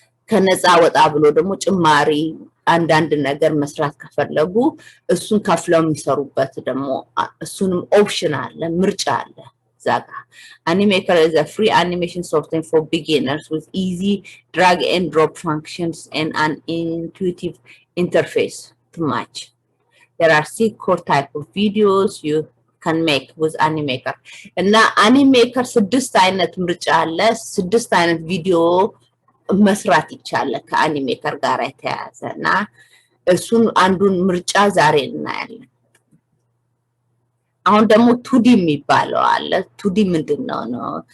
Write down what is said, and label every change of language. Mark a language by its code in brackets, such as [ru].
[am] ከነፃ ወጣ ብሎ ደግሞ ጭማሪ አንዳንድ ነገር መስራት ከፈለጉ እሱን ከፍለው የሚሰሩበት ደግሞ እሱንም ኦፕሽን አለ፣ ምርጫ አለ። ዛጋ [en] Animaker is a free animation software for beginners with easy drag and drop functions and an intuitive interface to match. There are 6 core type of videos you can make with Animaker. [am] እና Animaker 6 አይነት ምርጫ አለ። 6 አይነት ቪዲዮ መስራት ይቻላል ከአኒሜከር ጋር የተያያዘና እሱን አንዱን ምርጫ ዛሬ እናያለን። አሁን ደግሞ 2D የሚባለው አለ። 2D ምንድነው ነው?